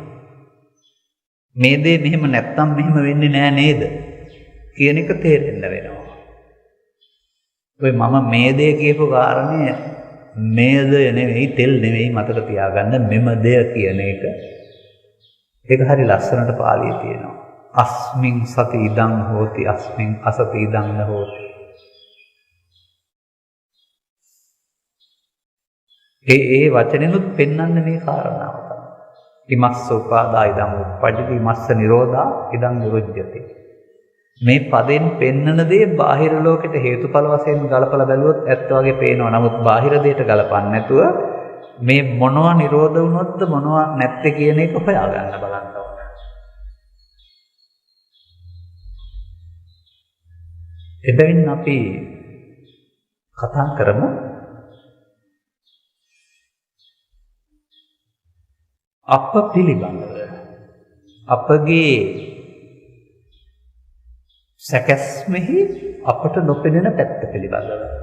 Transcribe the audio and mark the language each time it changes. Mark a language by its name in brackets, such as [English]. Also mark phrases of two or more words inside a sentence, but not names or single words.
[Sinhala] මේ දේ මෙහෙම නැත්තම් මෙහෙම වෙන්නේ නෑ නේද? කියන එක තේරෙන්න වෙනවා. ඔය මම මේ දේ කියපු කාරණය මේද නෙවෙයි තෙල් නෙවෙයි මතක තියාගන්න මෙම දෙය කියන එක. ඒක හරි ලස්සනට පාළියේ තියෙනවා. [Pali] අස්මින් සති ඉදං හෝති අස්මින් අසති ඉදං න හෝති. [Sinhala] ඒ වචනෙනුත් පෙන්වන්නේ මේ කාරණාව තමයි. [Pali] ඉමස්ස උපාදා ඉදං උප්පජ්ජති ඉමස්ස නිරෝධා ඉදං නිරුජ්ජති. [Sinhala] මේ පදෙන් පෙන්නන දේ බාහිර ලෝකෙට හේතුඵල වශයෙන් ගලපලා බැලුවොත් ඇත්ත වගේ පේනවා. නමුත් බාහිර දෙයට ගලපන්නේ නැතුව මේ මොනවා නිරෝධ වුණොත්ද මොනවා නැත්තේ කියන එක හොයාගන්න බලන්න ඕන. එබැවින් අපි කතා කරමු අප පිළිබඳව අපගේ සැකැස්මෙහි අපට නොපෙනෙන පැත්ත පිළිබඳව.